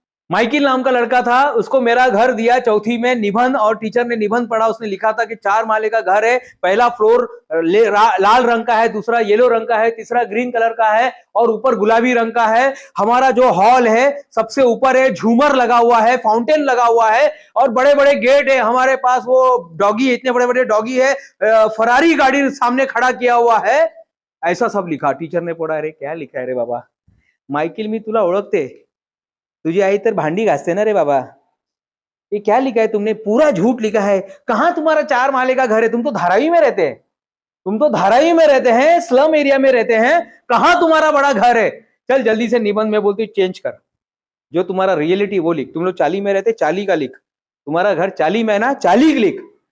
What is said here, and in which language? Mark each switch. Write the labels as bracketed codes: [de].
[hi] माइकिल नाम का लड़का था, उसको मेरा घर दिया चौथी में निबंध, और टीचर ने निबंध पढ़ा, उसने लिखा था कि 4 माले का घर है, पहला फ्लोर लाल रंग का है, दूसरा येलो रंग का है, तीसरा ग्रीन कलर का है, और ऊपर गुलाबी रंग का है। हमारा जो हॉल है सबसे ऊपर है, झूमर लगा हुआ है, फाउंटेन लगा हुआ है, और बड़े बड़े गेट है हमारे पास, वो डॉगी, इतने बड़े बड़े डॉगी है, फरारी गाड़ी सामने खड़ा किया हुआ है। ऐसा सब लिखा, टीचर ने पढ़ा। अरे क्या लिखा है रे बाबा? [mr] माइकिल मी तुला ओळखते, तुझी आई तर भांडी घासते ना रे बाबा, [hi] ये क्या लिखा है तुमने? पूरा झूठ लिखा है। कहां तुम्हारा 4 माले का घर है? तुम तो धारावी में रहते हैं, तुम तो धारावी में रहते हैं, स्लम एरिया में रहते हैं, कहां तुम्हारा बड़ा घर है? चल जल्दी से निबंध में बोलती चेंज कर, जो तुम्हारा रियलिटी वो लिख। तुम लोग 40 में रहते, 40 का लिख, तुम्हारा घर 40 में ना, 40 लिख।